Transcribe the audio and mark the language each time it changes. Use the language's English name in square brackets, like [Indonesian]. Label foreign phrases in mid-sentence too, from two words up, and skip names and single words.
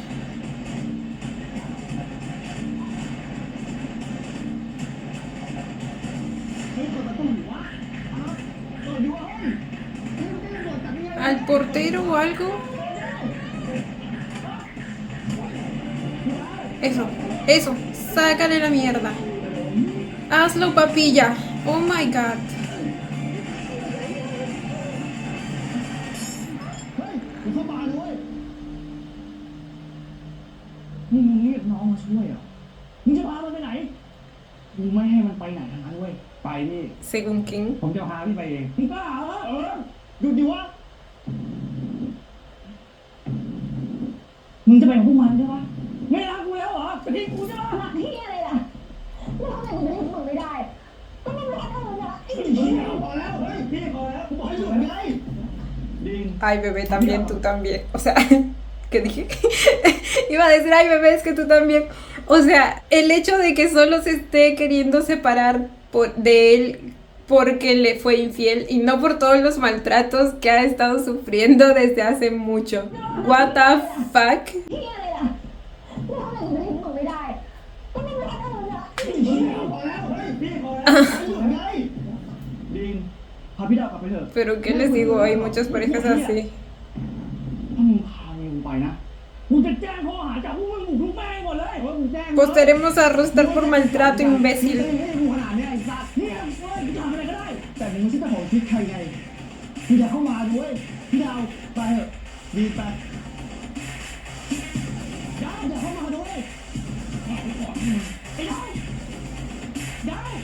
[Spanish] ¿Al portero o algo? Eso, sácale la mierda. Hazlo, papilla. [English] Oh my god. [Thai] นี่มึงเรียกน้องมาช่วยเหรอมึงจะพามันไปไหนกูไม่ให้มันไปไหนทั้งนั้นเว้ย ไปพี่ [Spanish] Según quién. [Thai] ผมจะพาพี่ไปเอง มึงบ้าเหรอหยุดดิวะมึงจะไปกับพวกมันใช่ปะไม่รักกูแล้วเหรอจะทิ้งกูใช่ปะ หนักที่อะไรล่ะแล้วทำไมกูจะทิ้งมึงไม่ได้ ก็มึงรักมึงนะไอ้ พี่พอแล้วเฮ้ยพี่พอแล้วผมบอกให้หยุดไงดิง [Spanish] Ay, bebé, también, tú también. O sea, ¿qué dije? Iba a decir, ay, bebé, es que tú también. O sea, el hecho de que solo se esté queriendo separar de él porque le fue infiel y no por todos los maltratos que ha estado sufriendo desde hace mucho. [English] What the fuck? [Thai] ที่อะไรล่ะแล้วทำไมกูจะทิ้งมึงไม่ได้ ก็มึงรักมึงนะ พอแล้วเฮ้ยพี่พอแล้วให้หยุดไง ดิงพาพี่ดาวกลับไปเถอะ [Spanish] Pero ¿qué les digo? Hay muchas parejas así. [Thai] ถ้ามึงพาเมียกูไปนะกูจะแจ้งข้อหาจับพวกมึงบุกรุกแม่งหมดเลย [Spanish] Pues te haremos arrestar por maltrato, imbécil. [Thai] ให้กูขนาดเนี้ยไอ้สัตว์เนี่ยเว้ยกูทำอะไรก็ได้ แต่มึงไม่ใช่เจ้าของชีวิตใครไงมึงอย่าเข้ามาด้วยพี่ดาวไปเถอะดีไปดาวอย่าเข้ามาด้วยไอ้ดาวดาว